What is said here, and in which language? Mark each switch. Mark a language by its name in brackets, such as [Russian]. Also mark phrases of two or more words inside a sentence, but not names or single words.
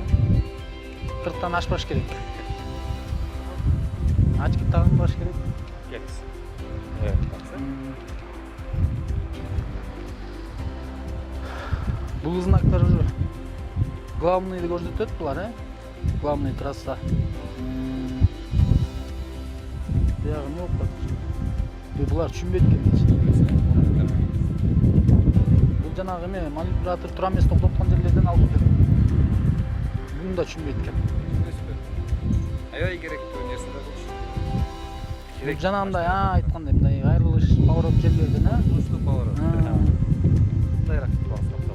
[Kyrgyz] 40тан ашпаш керек. Очки тагынбаш керек. Кетсин. Evet. Бул знактар уже главныйды көрсөтөт булар, [Russian] главный трасса. [Uzbek] Бuyog'u nima o'qib? Bular tushunmaydi ekan. [Kyrgyz] Бул жанагы эме манипулятор тура эмес токтоткон жерлерден алып келет. Буну да түшүнбөйт экен. Аябай керектүү нерсе да болчу. Бул жанагындай айткандай мындай айрылыш поворот жерлерден, [Russian] Уступ поворот. [Kyrgyz] Мындайраак кыласыз.